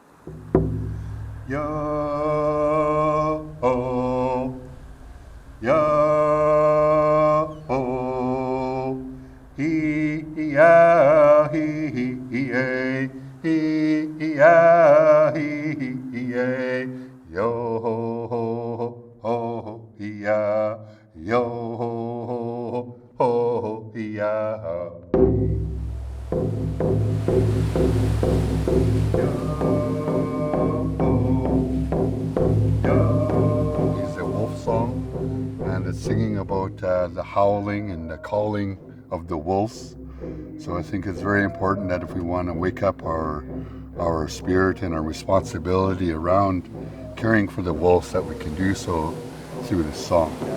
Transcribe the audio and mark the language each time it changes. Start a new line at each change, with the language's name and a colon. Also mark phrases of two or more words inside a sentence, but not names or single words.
English: Yo-ho, yo-ho, hee-ya, hee-yay, hee-ya, hee-yay, yo-ho, hee-ya, yo-ho, hee-ya. Is a wolf song, and it's singing about the howling and the calling of the wolves. So I think it's very important that if we want to wake up our spirit and our responsibility around caring for the wolves, that we can do so through this song.